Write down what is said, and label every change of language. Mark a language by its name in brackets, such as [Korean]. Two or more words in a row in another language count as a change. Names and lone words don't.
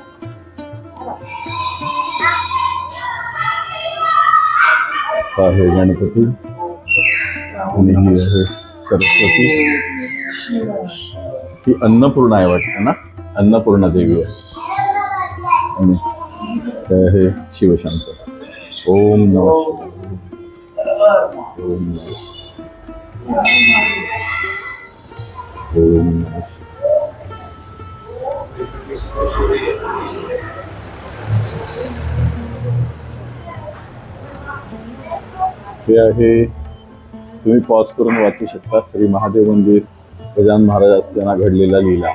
[Marathi] आहे गणपती आणि ही आहे सरस्वती. ही अन्नपूर्णा आहे वाटतं ना, अन्नपूर्णा देवी आहे. आणि हे शिवशंकर. [Sanskrit] ओम नमः शिवाय. ओम नमः शिवाय. ओम नमः शिवाय. [Marathi] हे आहे, तुम्ही पॉज करून वाचू शकता, श्री महादेव मंदिर गजानन महाराज असताना घडलेला लीला.